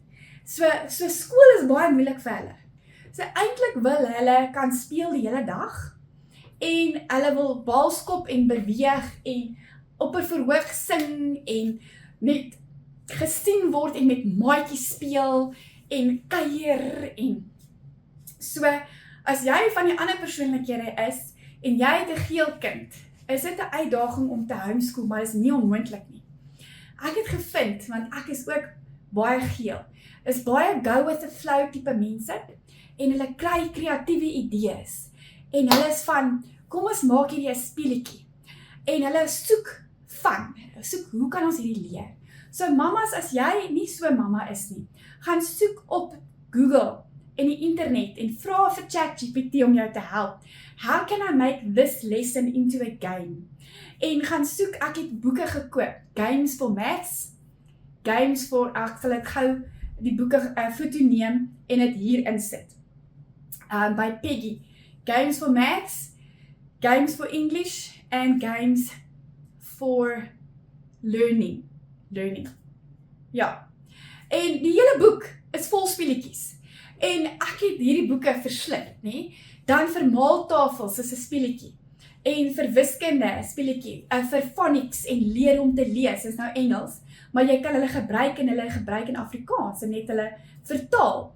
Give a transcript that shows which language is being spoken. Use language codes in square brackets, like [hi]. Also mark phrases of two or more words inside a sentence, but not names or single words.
[af] So skool is baie moeilik vir hulle. So eintlik wil hulle kan speel die hele dag en hulle wil balskop en beweeg en op 'n verhoog sing en net gesien word en met maatjies speel en kuier en so as jy van die ander persoonlikhede is en jy het 'n geel kind, is dit 'n uitdaging om te homeschool, maar is nie onmoontlik nie. Ek het gevind, want ek is ook baie geel, is baie [en] go with the flow [af] tipe mense en hulle kry kreatiewe idees en hulle is van, kom ons maak hierdie 'n speletjie en hulle soek hoe kan ons hierdie leer? So mamas, as jy nie so mamma is nie, gaan soek op Google en die internet en vra vir ChatGPT om jou te help. [en] How can I make this lesson into a game? [af] En gaan soek, ek het boeke gekoop, [en] Games for Maths, Games for, [af] ek sal dit gou die boeke foto neem en dit hier insit. [en] By Peggy, Games for Maths, Games for English, and Games for learning. [af] Ja. En die hele boek is vol speletjies. En ek het hierdie boeke verslind, nê? Dan vir maaltafels is 'n speletjie. En vir wiskunde 'n speletjie. Vir phonics en leer om te lees, is nou Engels, maar jy kan hulle gebruik in Afrikaans en net hulle vertaal.